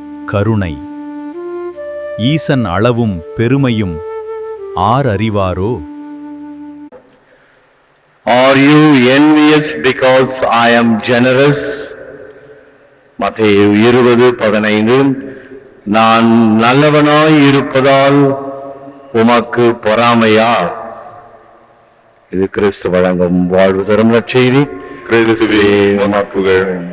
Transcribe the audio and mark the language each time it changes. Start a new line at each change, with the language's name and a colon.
Tamil: கருணை ஈசன் அளவும் பெருமையும் R அறிவாரோ?
English: Are you envious because I am generous?
Tamil: மத்தேயு 20:15. நான் நல்லவனாய் இருப்பதால் உமக்கு பொறாமையா? இது கிறிஸ்து வழங்கும் வாழ்வு தரும் நற்செய்தி. கிறிஸ்துவே உமக்கு புகழ்.